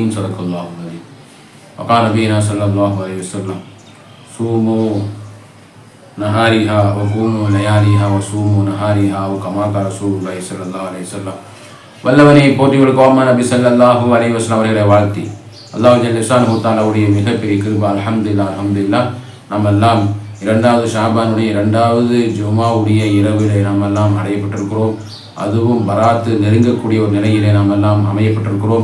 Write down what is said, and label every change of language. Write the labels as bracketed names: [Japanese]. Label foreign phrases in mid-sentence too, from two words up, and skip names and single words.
[Arabic] صدق الله العظيم. وقال نبينا صلى الله عليه وسلم صوموا نهارها وقوموا لياليها وصوموا نهارها وكما قال رسول الله صلى الله عليه وسلم. [Tamil] வல்லவனை போற்றியுள்ள கோமா நபி [Arabic] صلى الله عليه وسلم [Tamil] அவர்களை வாழ்த்தி [Arabic] الله جل شأنه [Tamil] தஆலாவுடைய மிகப்பெரிய கிருபை [Arabic] الحمد لله الحمد لله. [Tamil] நம்ம எல்லாம் 2வது ஷாபானுடைய 2வது ஜுமாவுடைய இரவிலே நாம் எல்லாம் அடையப்பட்டிருக்கிறோம். அதுவும் பராத்து நெருங்கக்கூடிய ஒரு நிலையிலே நாம் எல்லாம் அமையப்பட்டிருக்கிறோம்.